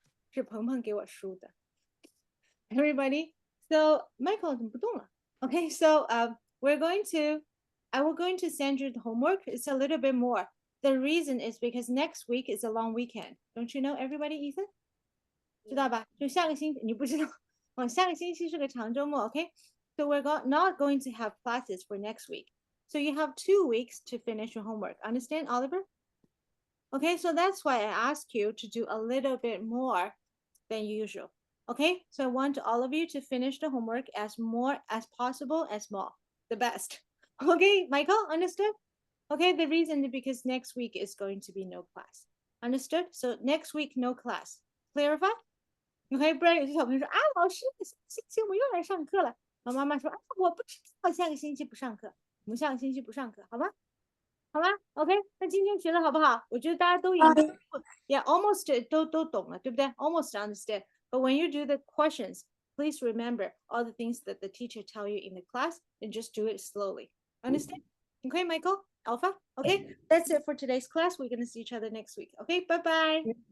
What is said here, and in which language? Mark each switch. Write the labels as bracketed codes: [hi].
[zh] 是鹏鹏给我梳的。 [en] Everybody, so Michael [zh] 怎么不动了？ [en] Okay, so I will going to send you the homework. It's a little bit more. The reason is because next week is a long weekend. Don't you know, everybody, Ethan? [zh] 知道吧？就下个星期你不知道，下个星期是个长周末 ，OK? [en] So we're not going to have classes for next week. So you have 2 weeks to finish your homework. Understand, Oliver? Okay, so that's why I ask you to do a little bit more than usual. Okay, so I want all of you to finish the homework as more as possible, as small, the best. Okay, Michael, understood? Okay, the reason is because next week is going to be no class. Understood? So next week, no class. Clarify? [zh] Okay, 不然有些小朋友说啊，老师，星期我们又来上课了。然后妈妈说啊，我不知道下个星期不上课，我们下个星期不上课，好吗？好吧 ，OK， 那今天学的好不好？我觉得大家都已经 ， [en] Yeah, almost [zh] 都懂了，对不对 ？ [en] Almost understand. But when you do the questions, please remember all the things that the teacher tell you in the class, and just do it slowly. Understand? Okay, Michael, Alpha. Okay, that's it for today's class. We're gonna see each other next week. Okay, bye bye.